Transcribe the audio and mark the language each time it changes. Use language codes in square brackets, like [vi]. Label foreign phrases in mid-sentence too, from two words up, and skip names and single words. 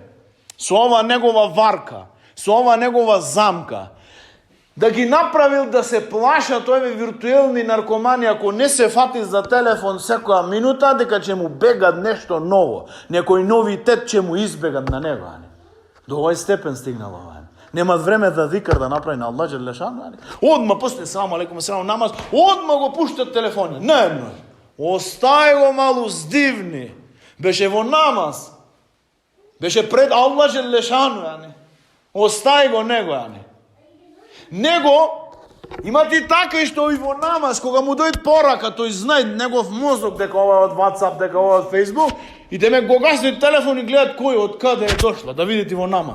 [mk] Со ова негова варка, со ова негова замка, да ги направил да се плашат овие виртуелни наркомани, ако не се фати за телефон секоја минута, дека ќе му бега нешто ново. Некој новитет ќе му избегат на него. До овој степен стигнал ова. Нема време да зикр да направи на [ar] الله جل شأنه. [mk] Одма после [ar] سلام عليكم سلام [mk] намаз, одма го пуштат телефонот. Не. Остај го малу здивни. Беше во намаз. Беше пред [ar] الله جل شأنه. [mk] Остај го него. Него има ти така и што и во намаз, кога му дојде порака, тој знае негов мозок дека ова е од WhatsApp, дека ова е од Facebook, и деме го гаси телефон и гледат кој од каде е дошла, да видите во намаз.